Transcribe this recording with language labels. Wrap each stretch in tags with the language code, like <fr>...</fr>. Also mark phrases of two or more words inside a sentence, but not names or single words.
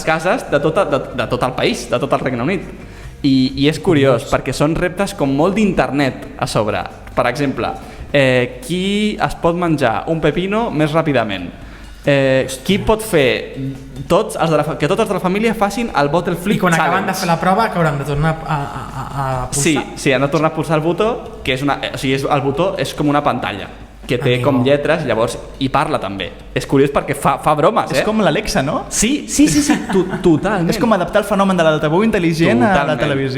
<ca>cases de tot el país, de tot el Regne Unit. I és curiós perquè són reptes com molt d'internet a sobre. Per exemple, qui es pot menjar un pepino més ràpidament? Qui pot fer que tots els de la família facin el</ca> <en>bottle flip</en> <ca>challenge? I quan acaben de fer la prova que hauran de tornar a pulsar? Sí, han de tornar a pulsar el botó, que el botó és com una pantalla que té com lletres, llavors hi parla també. És curiós perquè fa bromes, És com l'Alexa, no? Sí, totalment. És com adaptar el fenomen de l'altaveu intel·ligent a la televisió.</ca>